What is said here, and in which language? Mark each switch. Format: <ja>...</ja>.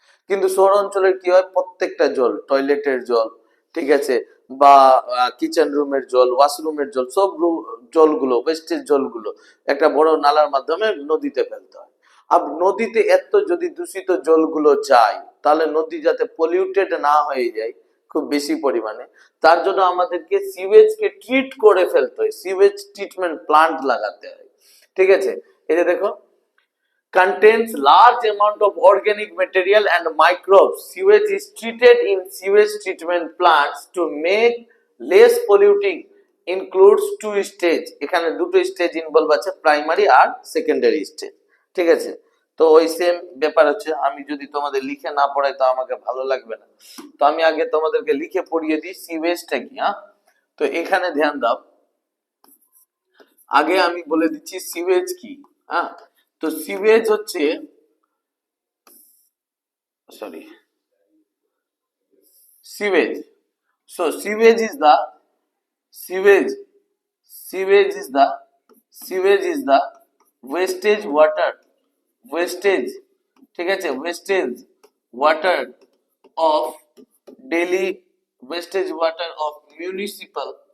<bn>কিন্তু শহর অঞ্চলের কি হয়, প্রত্যেকটা জল, টয়লেটের জল, ঠিক আছে, বা কিচেন রুমের জল, ওয়াশরুমের জল, সব জলগুলো, ওয়েস্টেজ জলগুলো একটা বড় নালার মাধ্যমে নদীতে ফেলতে হয়। আর নদীতে এত যদি দূষিত জলগুলো যায়, তাহলে নদী যাতে পলিউটেড না হয়ে যায় খুব বেশি পরিমাণে, তার জন্য আমাদেরকে সিওয়েজকে ট্রিট করে ফেলতে হয়, সিওয়েজ ট্রিটমেন্ট প্লান্ট লাগাতে হয়, ঠিক আছে? এই যে দেখো,</bn> <en>contains large amount of organic material and microbes. Sewage is treated in sewage treatment plants to make less polluting. Includes two stage.</en> <bn>এখানে দুটো স্টেজ ইনভলভ আছে, প্রাইমারি আর সেকেন্ডারি স্টেজ। ঠিক আছে, তো ওই সেম ব্যাপার হচ্ছে, আমি যদি তোমাদের লিখে না পড়াই তো আমাকে ভালো লাগবে না, তো আমি আগে তোমাদেরকে লিখে পড়িয়ে দিই সিওয়েজটা কি। হ্যাঁ, তো এখানে ধ্যান দাও, আগে আমি বলে দিচ্ছি সিওয়েজ কি। হ্যাঁ, তো সিওয়েজ হচ্ছে, sorry, sewage,</bn> <en>so sewage is the sewage sewage is the sewage is the wastage water, wastage,</en> <bn>ঠিক আছে,</bn> <en>wastage water of daily, wastage water of municipal</en>